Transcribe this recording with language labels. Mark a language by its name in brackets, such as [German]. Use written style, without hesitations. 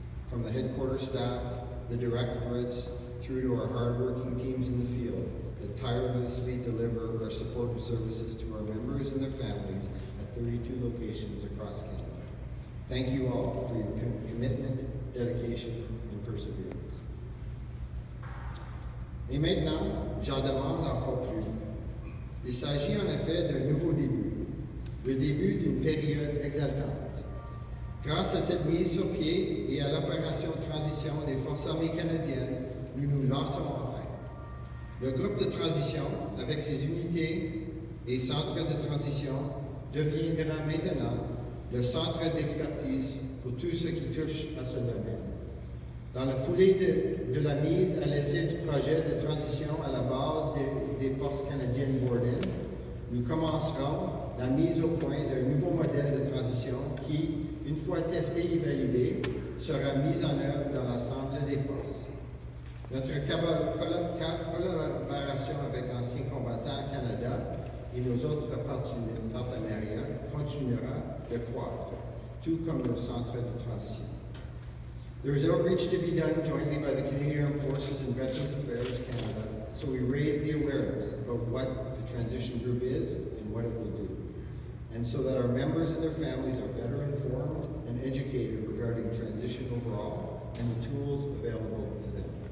[English] From the headquarters staff, the directorates, through to our hard-working teams in the field that tirelessly deliver our support and services to our members and their families at 32 locations across Canada. Thank you all for your commitment, dedication, and perseverance. [French] Et maintenant, j'en demande encore plus. Il s'agit en effet d'un nouveau début, le début d'une période exaltante. Grâce à cette mise sur pied et à l'opération de transition des Forces armées canadiennes, nous nous lançons enfin. Le groupe de transition, avec ses unités et centres de transition, deviendra maintenant le centre d'expertise pour tout ce qui touche à ce domaine. Dans la foulée de la mise à l'essai du projet de transition à la base des Forces canadiennes Borden, nous commencerons la mise au point d'un nouveau modèle de transition qui, une fois testé et validé, sera mis en œuvre dans l'ensemble des forces. Notre collaboration avec Anciens combattants Canada et nos autres partenariats continuera de croître, tout comme nos centres de transition. [English] There is outreach to be done jointly by the Canadian Armed Forces and Veterans Affairs Canada, so we raise the awareness about what the transition group is and what it will do, and so that our members and their families are better informed and educated regarding transition overall and the tools available to them.